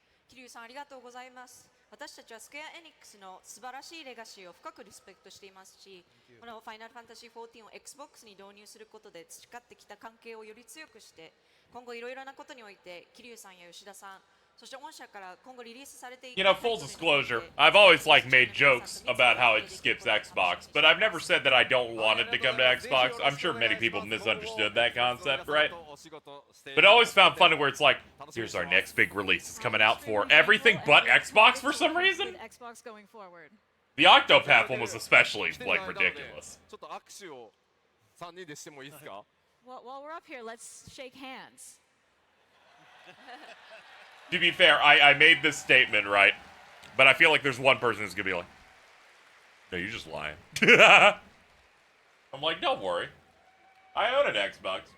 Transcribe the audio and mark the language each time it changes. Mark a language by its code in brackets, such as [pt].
[ja] 桐生さんありがとうございます。私たちはスクエア・エニックスの素晴らしいレガシーを深くリスペクトしていますし、このファイナルファンタジー14を Xbox に導入することで培ってきた関係をより強くして、今後いろいろなことにおいて桐生さんや吉田さん、そして御社から今後リリースされていく [en] You know, full disclosure, I've always made jokes about how it skips Xbox, but I've never said that I don't want it to come to Xbox. I'm sure many people misunderstood that concept, right? But I always found funny where it's like, here's our next big release. It's coming out for everything but Xbox for some reason. Xbox going forward. The Octopath one was especially, like, ridiculous. [ja] ちょっと握手を3人でしてもいいですか？ [en] Well, while we're up here, let's shake hands. To be fair, I made this statement, right? But I feel like there's one person who's gonna be like, no, you're just lying. I'm like, don't worry. I own an Xbox.